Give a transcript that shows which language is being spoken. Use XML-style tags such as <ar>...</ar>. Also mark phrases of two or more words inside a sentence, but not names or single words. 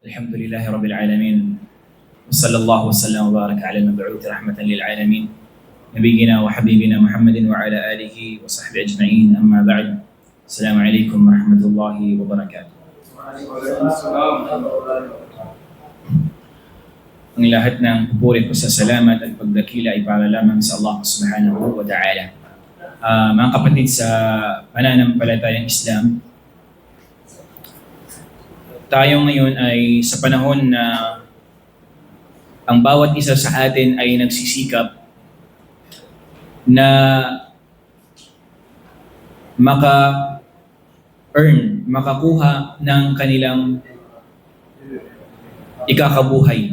<ar>الحمد لله رب العالمين وصلى الله وسلم وبارك على المبعوث رحمة للعالمين نبينا وحبيبنا محمد وعلى آله وصحبه أجمعين. أما بعد، السلام عليكم ورحمة الله وبركاته.</ar> <tl>Ang lahat ng pupuri ko sa salamat at pagdakila ay para lamang sa Allah</tl> <ar>سبحانه وتعالى.</ar> <tl>Mga kapatid sa pananampalatayang Islam, tayo ngayon ay sa panahon na ang bawat isa sa atin ay nagsisikap na makakuha ng kanilang ikakabuhay.</tl>